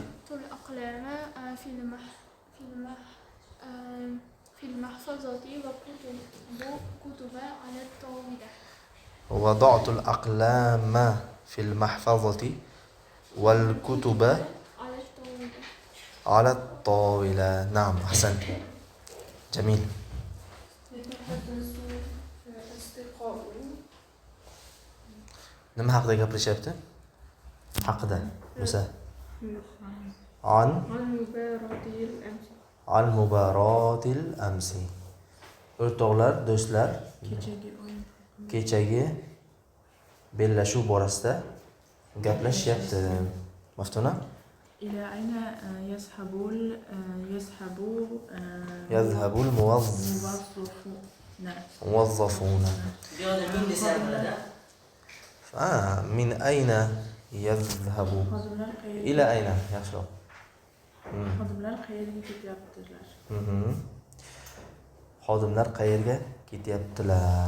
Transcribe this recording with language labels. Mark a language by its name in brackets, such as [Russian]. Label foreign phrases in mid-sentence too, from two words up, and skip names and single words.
[Arabic] الأقلام في المحفظة وكتب على الطاولة. وضعت الأقلام في المحفظة والكتب على الطاولة. نعم أحسنت. جميل. [Uzbek] nima haqida gapirishyapti? Haqida bo'lsa [Arabic] المباراة الأمس. [Uzbek] O'rtoqlar, do'stlar, kechagi bellashuv borasida Gaplashyapti. Maftuna? [Arabic] إلى أين يذهب Yazhabul الموظفون؟ muwazzafuna. [Uzbek] Bu yerda min desa bo'ladi. [Arabic] من أين يذهب. [Uzbek] Xodimlar qayerga [Arabic] إلى أين. Yaxshiroq. [Uzbek] xodimlar qayerga ketyaptilar? Xodimlar qayerga ketyaptilar?